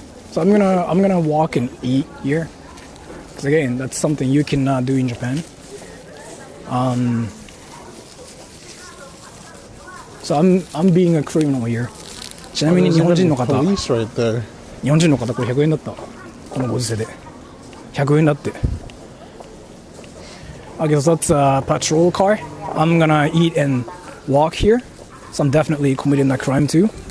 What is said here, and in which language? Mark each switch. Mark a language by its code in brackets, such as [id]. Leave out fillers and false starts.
[en] So I'm gonna walk and eat here. Because again, that's something you cannot do in Japan. So I'm being a criminal here. [ja] ちなみに日本人の方、 [en] Police right there. [ja] 日本人の方これ100円だった。このご時世で100円だって。 [en] Okay, so that's a patrol car. I'm gonna eat and walk here. So I'm definitely committing a crime too.